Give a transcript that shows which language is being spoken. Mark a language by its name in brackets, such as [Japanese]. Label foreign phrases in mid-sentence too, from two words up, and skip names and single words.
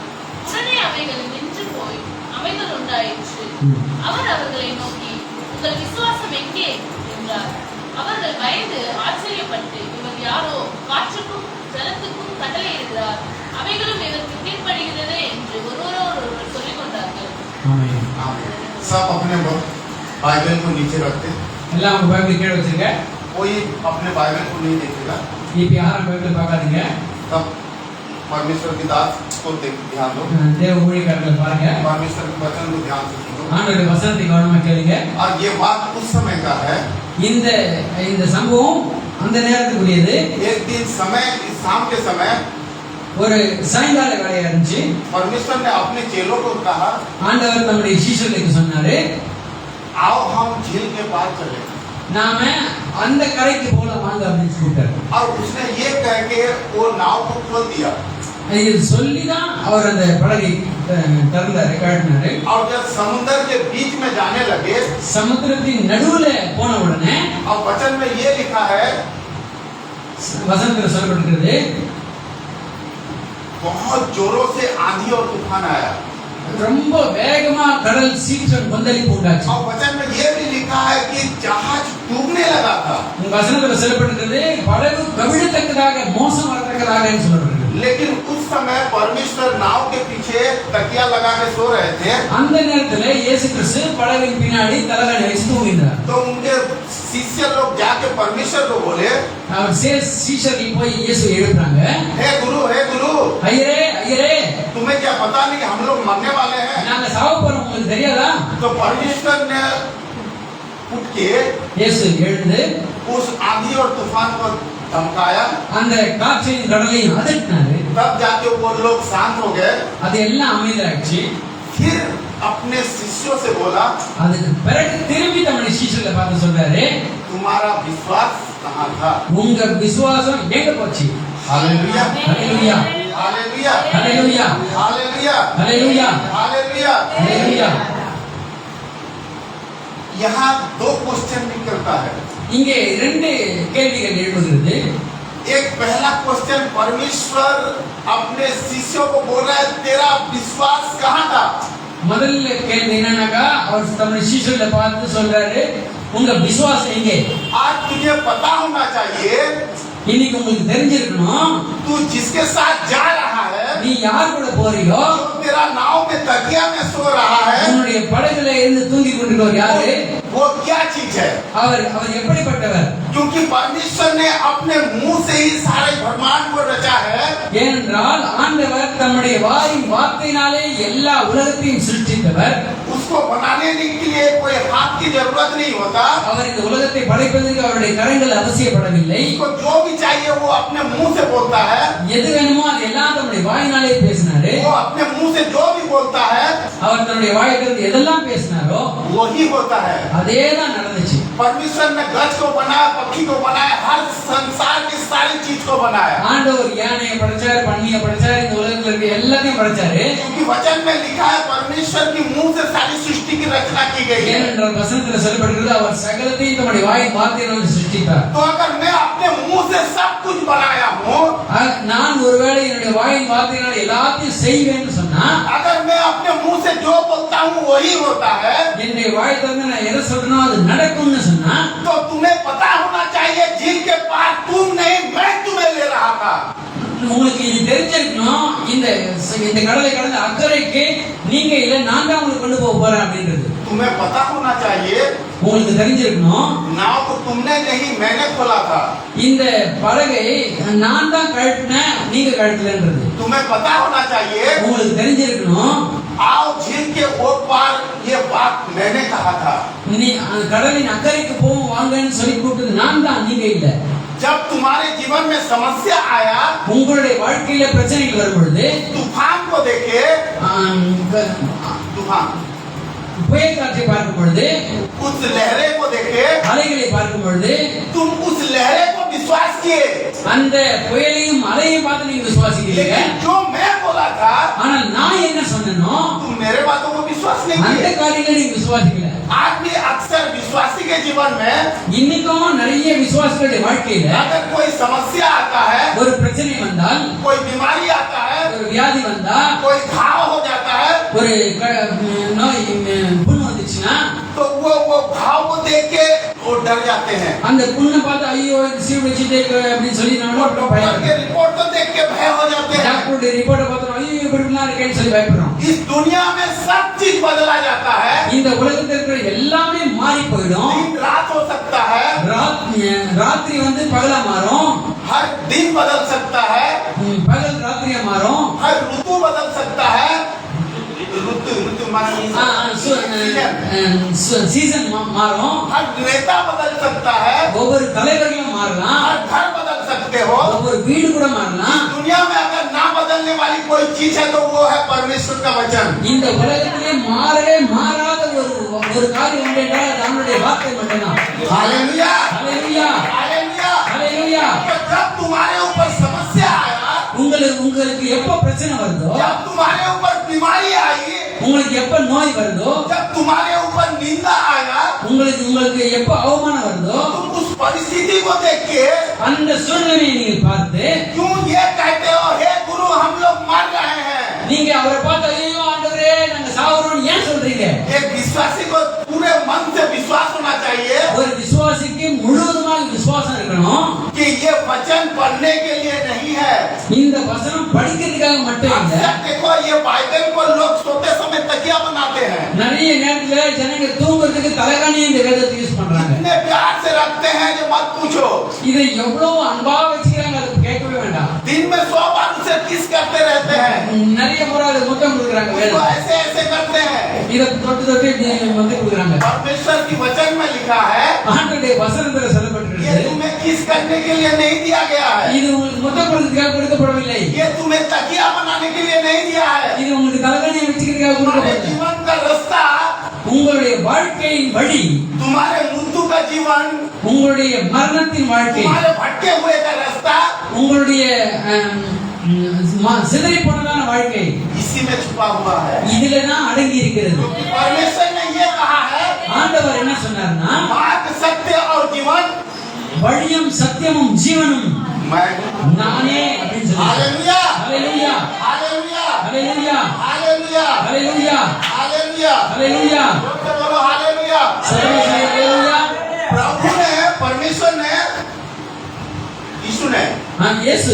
[Tamil] உடனே அவைகள் நின்று போய் அமைதல் உண்டாயிற்று. அவர் அவர்களை நோக்கி, உங்கள் விசுவாசம் எங்கே என்றார். அவர்கள் பயந்து ஆச்சரியப்பட்டு, இவர் யாரோ, காற்றுக்கும் ஜலத்துக்கும் கட்டளையிடுகிறார், அவைகளும் இவருக்கு கீழ்ப்படுகிறது என்று ஒருவரோடொருவர் சொல்லிக் கொண்டார்கள். ஆமென். [Hindi] सब अपने बाइबल को नीचे रखते, [Tamil] எல்லாம் உங்க பைபிள் கீழ வச்சிருங்க. [Hindi] कोई अपने बाइबल को नहीं देखेगा। [Tamil] இப்ப யாரும் பைபிள் பார்க்காதீங்க. [Hindi] तब परमेश्वर की दास को ध्यान दो, [Tamil] தேவ ஊழியக்காரர்களை பாருங்க. [Hindi] परमेश्वर के वचन को ध्यान से सुनो। [Tamil] ஆண்டவருடைய வசனத்தை கவனமா கேளுங்க. [Hindi] और ये बात उस समय का है, [Tamil] இந்த சம்பவம் அந்த நேரத்துக்குரியது. [Hindi] एक दिन समय, इस शाम के समय [Tamil] ஒரு சாயங்கால வேலையா இருந்துச்சு. [Hindi] परमेश्वर ने अपने चेलों को कहा, [Tamil] ஆண்டவர் தம்முடைய சீஷர்களுக்கு சொன்னாரு, [Hindi] आओ हम झील के पार चले। [Tamil] நாம அந்த கரைக்கு போல வாங்க அப்படின்னு சொல்லிட்டாரு. [Hindi] और उसने ये कह के वो नाव को खोल दिया। [Tamil] இது சொல்லிதான் அவர் அந்த படகை திறந்தாரு, காட்டினாரு. [Hindi] और जब समुद्र के बीच में जाने लगे, [Tamil] சமுத்திரத்தின் நடுவுல போன உடனே [Hindi] और वचन में ये लिखा है, [Tamil] வசனத்துல சொல்லப்பட்டிருக்கிறது, [Hindi] बहुत जोरों से आंधी और तूफान आया। [Tamil] ரொம்ப வேகமா கடல் சீற்றம் கொந்தளிப்பு உண்டாச்சு. [Hindi] और वचन में ये भी लिखा है कि जहाज डूबने लगा था। [Tamil] வசனத்துல சொல்லப்பட்டிருக்கிறது, படகு கவிழத்தக்கதாக மோசம் வரத்தக்கதாக சொல்லப்பட்டிருக்கிறது. [Hindi] लेकिन उस समय परमेश्वर नाव के पीछे तकिया लगा के सो रहे थे। [Tamil] அந்த நேரத்துல இயேசு கிறிஸ்து படகின் பின்னாடி தலகாணி வச்சு தூங்கினார். [Hindi] तो उनके शिष्य लोग जाके परमेश्वर को बोले, [Tamil] அவர் சீஷர்கள் போய் இயேசு எழுப்புறாங்க, [Hindi] हे गुरु [Tamil] ஐயரே ஐயரே, [Hindi] तुम्हें क्या पता नहीं हम लोग मरने वाले हैं? [Tamil] நாங்க சாவ போறோம், உங்களுக்கு தெரியாதா? [Hindi] तो परमेश्वर ने उठ के [Tamil] இயேசு எழுந்து [Hindi] उस आंधी और तूफान को धमकाया। [Tamil] அந்த காற்றையும் கடலையும் அதட்டினாரு. [Hindi] तब जाके वो लोग शांत हो गए। [Tamil] அது எல்லாம் அமைதியாச்சு. [Hindi] फिर अपने शिष्यों से बोला, [Tamil] அதுக்கு பிறகு திரும்பி தம்முடைய சீஷர்களை பார்த்து சொல்றாரு, [Hindi] तुम्हारा विश्वास कहाँ था? [Tamil] உங்க விசுவாசம் எங்க போச்சு? [Hindi] हालेलुया [Tamil] ஹalleluya [Hindi] हालेलुया [Tamil] ஹalleluya [Hindi] हालेलुया [Tamil] ஹalleluya [Hindi] हालेलुया। [Tamil] ஹalleluya. [Hindi] यहाँ दो क्वेश्चन निकलता है। [Tamil] இங்கே இரண்டு கேள்விகள் எழுகிறது. [Hindi] एक पहला क्वेश्चन, परमेश्वर अपने शिष्यों को बोल रहा है, तेरा विश्वास कहाँ था? [Tamil] முதல்ல கேள்வி என்னன்னாக்கா, அவர் தம்முடைய சீஷர்களை பார்த்து சொல்றாரு, உங்க விசுவாசம் எங்கே? [Hindi] आज तुझे पता होना चाहिए, [Tamil] இன்னைக்கு உங்களுக்கு தெரிஞ்சிருக்கணும், [Hindi] तू जिसके साथ जा रहा है [Tamil] நீ யார் கூட போறியோ [Hindi] जो तेरा नाव में तकिया में सो रहा है, [Tamil] உன்னுடைய படகுல இருந்து தூங்கி கொண்டிருக்கிறவர் யாரு? [Hindi] वो क्या चीज है? [Tamil] அவர் எப்படிப்பட்டவர்? [Hindi] क्योंकि परमेश्वर ने अपने मुंह से ही सारे ब्रह्मांड को रचा है। [Tamil] ஏனென்றால் ஆண்டவர் தம்முடைய வாயின் வார்த்தையினாலே எல்லா உலகத்தையும் சிருஷ்டித்தவர். [Hindi] उसको बनाने के लिए कोई हाथ की जरूरत नहीं होता। [Tamil] அவர் இந்த உலகத்தை படைப்பதற்கு அவருடைய கரங்கள் அவசியப்படவில்லை. [Hindi] उसको जो भी चाहिए वो अपने मुंह से बोलता है। [Tamil] எது வேணுமோ அது எல்லாம் தம்முடைய வாயினாலே பேசினாரு. [Hindi] वो अपने मुंह से जो भी बोलता है [Tamil] அவர் தன்னுடைய வாயிலிருந்து எதெல்லாம் பேசினாரோ [Hindi] वही होता है। [Tamil] அதேதான் நடந்துச்சு. [Hindi] परमेश्वर ने गज को बनाया, पक्षी को बनाया, हर संसार की सारी चीज को बनाया। [Tamil] ஆண்டவர் யானையை படைச்சார், பன்னியை படைச்சார், இந்த உலகத்துல இருக்க எல்லாத்தையும் படைச்சாரு. [Hindi] क्योंकि वचन में लिखा है परमेश्वर की मुंह से सारी सृष्टि की रचना की गई है। [Tamil] ஏனென்றால் வசனத்தில் சொல்லப்படுகிறது அவர் சகலத்தையும் தம்முடைய வாயின் வார்த்தையினால் சிருஷ்டித்தார். [Hindi] तो अगर मैं अपने मुंह से सब कुछ बनाया हूँ, [Tamil] நான் ஒருவேளை என்னுடைய வாயின் வார்த்தையினால் எல்லாத்தையும் செய்வேன்னு சொன்னா, [Hindi] अगर मैं अपने मुंह से जो बोलता हूँ वही होता है, [Tamil] என்னுடைய வாய் திறந்து நான் எதை சொல்றேனோ அது நடக்கும்னு சொன்னா, [Hindi] तो तुम्हें पता होना चाहिए झील के पार तुम नहीं मैं तुम्हें ले रहा था। [Tamil] உங்களுக்கு இது தெரிஞ்சிருக்கணும். இந்த கடலை கடந்து அக்கறைக்கு நீங்க இல்ல, நான் தான் உங்களுக்கு கொண்டு போக போறேன் அப்படின்றது [Hindi] तुम्हें पता होना चाहिए [Tamil] உங்களுக்கு தெரிஞ்சிருக்கணும். [Hindi] नाव को तुमने नहीं मैंने खोला था। [Tamil] இந்த படகை நான் தான் கழட்டினேன், நீங்க கழட்டலன்றது [Hindi] तुम्हें पता होना चाहिए [Tamil] உங்களுக்கு தெரிஞ்சிருக்கணும். [Hindi] आओ झील के ओर पार ये बात मैंने कहा था। [Tamil] நீ கடலின் அக்கறைக்கு போவோம் வாங்கன்னு சொல்லி கூப்பிட்டது நான் தான், நீங்க இல்ல. [Hindi] जब तुम्हारे जीवन में समस्या आया, [Tamil] உங்களுடைய வாழ்க்கையில பிரச்சனைகள் வரும் பொழுது [Hindi] तूफान को देखे, तूफान [Tamil] புயல் காற்றை பார்க்கும் பொழுது, [Hindi] उस लहरे को देखे, [Tamil] அலைகளை பார்க்கும் பொழுது [Hindi] तुम उस लहरे को विश्वास किए, [Tamil] அந்த புயலையும் அலையும் பார்த்து நீங்க விசுவாசிக்கிறீங்க. [Hindi] लेकिन जो मैं बोला था [Tamil] ஆனால் நான் என்ன சொன்னேனோ [Hindi] तुम मेरे बातों को विश्वास नहीं [Tamil] அந்த [Hindi] किए। [Tamil] காரியங்களை நீங்க விசுவாசிக்கல. [Hindi] आज भी अक्सर विश्वासी के जीवन में [Tamil] இன்னைக்கும் நிறைய விசுவாசிகளுடைய வாழ்க்கையில [Hindi] अगर कोई समस्या आता है, [Tamil] ஒரு பிரச்சனை வந்தால், [Hindi] कोई बीमारी आता है, [Tamil] ஒரு வியாதி வந்தா, [Hindi] कोई घाव हो जाता है, [Tamil] ஒரு நோய் புண் வந்துச்சுன்னா [Hindi] तो वो घाव को देख के वो डर जाते हैं। [Tamil] அந்த புண்ணை பார்த்து ஐயோ இது சீவடிச்சுட்டே அப்படின்னு சொல்லி [Hindi] वो [Tamil] நான் [Hindi] डॉक्टर के रिपोर्ट को देख के भय हो जाते हैं। [Tamil] டாக்டருடைய ரிப்போர்ட்டை பார்த்தோம், ஐயோ இப்படிலாம் இருக்கேன்னு சொல்லி பயப்படுறோம். [Hindi] इस दुनिया में सब चीज बदला जाता है। [Tamil] இந்த உலகத்தில் இருக்கிற எல்லாமே மாறி போயிடும். [Hindi] दिन रात हो सकता है, [Tamil] ராத்திரி வந்து பகலா மாறும், [Hindi] हर दिन बदल सकता है, [Tamil] பகல் ராத்திரியா மாறும், [Hindi] हर ऋतु बदल सकता है। ऋतु मानी [Tamil] சீசன் மாறும், [Hindi] हर नेता बदल सकता है, [Tamil] ஒவ்வொரு தலைவர்களும் மாறலாம், [Hindi] हर घर बदल सकते हो। [Tamil] ஒவ்வொரு வீடு கூட மாறலாம். [Hindi] दुनिया में अगर ना बदलने वाली कोई चीज है तो वो है परमेश्वर का वचन। [Tamil] இந்த உலகத்திலே மாறவே மாறாத ஒரு காரியம் உண்டு என்றால் அது அவருடைய வார்த்தை மட்டும்தான். [Hindi] हालेलुया, [Tamil] ஹல்லேலூயா, [Hindi] हालेलुया। [Tamil] ஹல்லேலூயா. [Hindi] तो जब तुम्हारे ऊपर समस्या आया, [Tamil] உங்களுக்கு எப்ப பிரச்சனை வருதோ, [Hindi] जब तुम्हारे ऊपर बीमारी आई, [Tamil] உங்களுக்கு எப்ப நோய் வருதோ, [Hindi] जब तुम्हारे ऊपर निंदा आया, [Tamil] உங்களுக்கு எப்ப அவமானம் வருதோ, [Hindi] तुम उस परिस्थिति को देख के [Tamil] அந்த சூழ்நிலையை நீங்கள் பார்த்து [Hindi] क्यों ये कहते हो हे गुरु हम लोग मर रहे हैं? [Tamil] நீங்க அவரை பார்த்து ஐயோ ஆண்டவரே நாங்க சாவறோம்னு ஏன் சொல்றீங்க? [Hindi] एक विश्वासी को पूरे मन से विश्वास होना चाहिए [Tamil] ஒரு விசுவாசிக்கு முழுவதுமாக விசுவாசம் இருக்கணும். [Hindi] कि ये वचन पढ़ने के लिए नहीं है। [Tamil] இந்த வசனம் படிக்கிறதுக்காக மட்டும் இல்ல. [Hindi] अक्सर देखो ये बाइबल को लोग सोते समय तकिया बनाते हैं, [Tamil] நிறைய நேரத்துல ஜனங்க தூங்குறதுக்கு தலைகாணி இந்த வேதத்தை யூஸ் பண்றாங்க. [Hindi] इतने प्यार से रखते हैं जो मत पूछो। [Tamil] இதை எவ்வளவு அன்பா வச்சுக்கிறாங்க, அது கேட்கவே வேண்டாம். [Hindi] दिन में 100 बार उसे किस करते रहते हैं, [Tamil] நிறைய முறை அது முத்தம் கொடுக்குறாங்க [Hindi] उसको [Tamil] வேதம். [Hindi] ऐसे ऐसे करते हैं। [Tamil] இதை தொட்டு தொட்டு வந்து கொடுக்குறாங்க. [Hindi] परमेश्वर की वचन में लिखा है [Tamil] ஆண்டவருடைய வசனத்துல [Hindi] ये [Tamil] சொல்லப்பட்டிருக்கு, [Hindi] तुम्हें किस करने के लिए नहीं दिया गया है, [Tamil] இது உங்களுக்கு முத்தம் கொடுக்கிறதுக்காக கொடுக்கப்படவில்லை, [Hindi] ये तुम्हें तकिया बनाने के लिए नहीं दिया है। [Tamil] இது உங்களுக்கு தலைகாணியை வச்சுக்கிறதுக்காக [Hindi] तुम्हारे [Tamil] கொடுக்கப்பட்டது. [Hindi] जीवन का रास्ता, [Tamil] உங்களுடைய வாழ்க்கையின் வழி, [Hindi] तुम्हारे मृत्यु का जीवन, [Tamil] உங்களுடைய மரணத்தின் வாழ்க்கை, [Hindi] तुम्हारे भटके हुए का रास्ता [Tamil] உங்களுடைய சிதறி போனதான வாழ்க்கை [Hindi] इसी में छुपा हुआ है। [Tamil] இதுலதான் அடங்கி இருக்கிறது. [Hindi] क्योंकि परमेश्वर ने ये कहा है [Tamil] ஆண்டவர் என்ன சொன்னார்னா, [Hindi] मार्ग सत्य और जीवन [Tamil] வழியும் சத்தியமும் ஜீவனும் [Hindi] मैं [Tamil] நானே அப்படின்னு சொன்னார். [Hindi] हालेलुया, [Tamil] ஹல்லேலூயா, [Hindi] हालेलुया, [Tamil] ஹல்லேலூயா, [Hindi] हालेलुया, [Tamil] ஹல்லேலூயா, [Hindi] हालेलुया, [Tamil] ஹல்லேலூயா, [Hindi] बोलते बोलो हालेलुया। [Tamil] ஹல்லேலூயா. [Hindi] प्रभु ने, परमेश्वर ने, यीशु ने